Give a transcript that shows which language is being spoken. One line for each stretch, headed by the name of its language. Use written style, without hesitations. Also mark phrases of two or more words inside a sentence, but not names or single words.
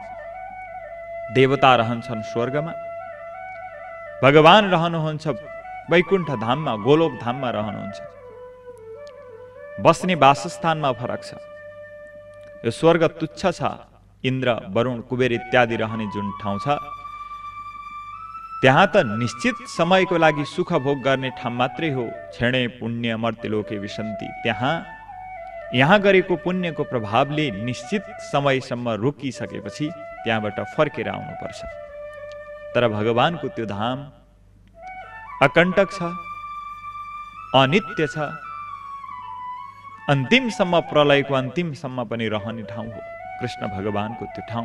Nepali: देवता रहन्छन् स्वर्गमा, भगवान रहनुहुन्छ वैकुण्ठ धाममा, गोलोक धाममा रहनुहुन्छ। बस्ने वासस्थानमा फरक छ। यो स्वर्ग तुच्छ छ। इन्द्र, वरुण, कुबेर इत्यादि रहने जुन ठाउँ छ, त्यहाँ त निश्चित समयको लागि सुख भोग गर्ने ठाउँ मात्रै हो।
Sanskrit: क्षणे पुण्य मर्त्यलोके विशन्ति।
Nepali: यहाँ गरेको पुण्यको प्रभावले निश्चित समयसम्म रोकिसकेपछि त्यहाँबाट फर्केर आउनुपर्छ। तर भगवानको त्यो धाम अकण्टक छ, अनित्य छ, अन्तिमसम्म, प्रलयको अन्तिमसम्म पनि रहने ठाउँ हो कृष्ण भगवानको त्यो ठाउँ।